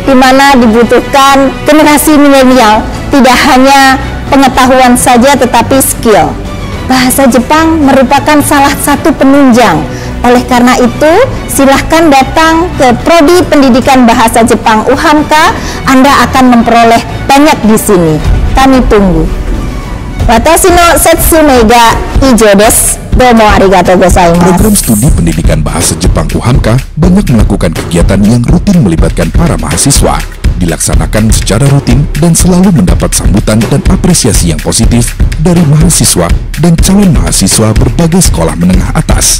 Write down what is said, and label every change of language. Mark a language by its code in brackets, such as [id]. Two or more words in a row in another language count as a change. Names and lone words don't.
[id] di mana dibutuhkan generasi milenial tidak hanya pengetahuan saja tetapi skill. Bahasa Jepang merupakan salah satu penunjang. Oleh karena itu, silahkan datang ke Prodi Pendidikan Bahasa Jepang UHAMKA. Anda akan memperoleh banyak di sini. Kami tunggu. [ja] 私の説明が以上です. どうもありがとうございます. [id] Program studi pendidikan bahasa Jepang UHAMKA banyak melakukan kegiatan yang rutin melibatkan para mahasiswa, dilaksanakan secara rutin dan selalu mendapat sambutan dan apresiasi yang positif dari mahasiswa dan calon mahasiswa berbagai sekolah menengah atas.